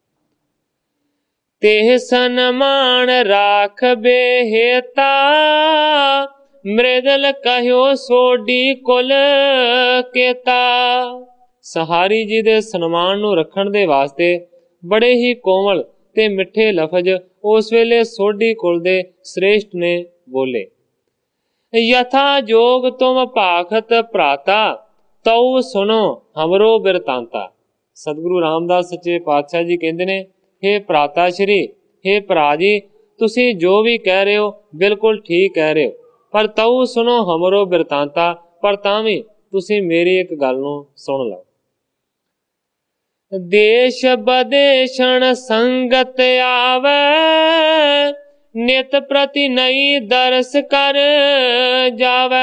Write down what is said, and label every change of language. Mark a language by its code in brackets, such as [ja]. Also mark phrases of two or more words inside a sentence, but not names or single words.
[bra] तेह सन्मान राख बेहेता, मृदल कहो सोडी कुल केता। [pa] ਸੰਹਾਰੀ ਜੀ ਦੇ ਸਨਮਾਨ ਨੂੰ ਰੱਖਣ ਦੇ ਵਾਸਤੇ ਬੜੇ ਹੀ ਕੋਮਲ ਤੇ ਮਿੱਠੇ ਲਫ਼ਜ਼ ਉਸ ਵੇਲੇ ਸੋਢੀ ਕੁਲ ਦੇ ਸ਼੍ਰੇਸ਼ਟ ਨੇ ਬੋਲੇ। [bra] यथा जोग तुम भाखत भ्राता, तऊ सुनो हमरो बिरतांता। [pa] ਸਤਿਗੁਰੂ ਰਾਮਦਾਸ ਸੱਚੇ ਪਾਤਸ਼ਾਹ ਜੀ ਕਹਿੰਦੇ ਨੇ ਹੇ ਭ੍ਰਾਤਾ ਸ਼੍ਰੀ, ਹੇ ਭਰਾ ਜੀ ਤੁਸੀਂ ਜੋ ਵੀ ਕਹਿ ਰਹੇ ਹੋ ਬਿਲਕੁਲ ਠੀਕ ਕਹਿ ਰਹੇ ਹੋ, ਪਰ [bra] तऊ सुनो हमरो बिरतांता, [pa] ਪਰ ਤਾਂ ਵੀ ਤੁਸੀਂ ਮੇਰੀ ਇੱਕ ਗੱਲ ਨੂੰ ਸੁਣ ਲਓ। [bra] देश बदेशण संगत आवे, नित प्रति नई दरस कर जावे।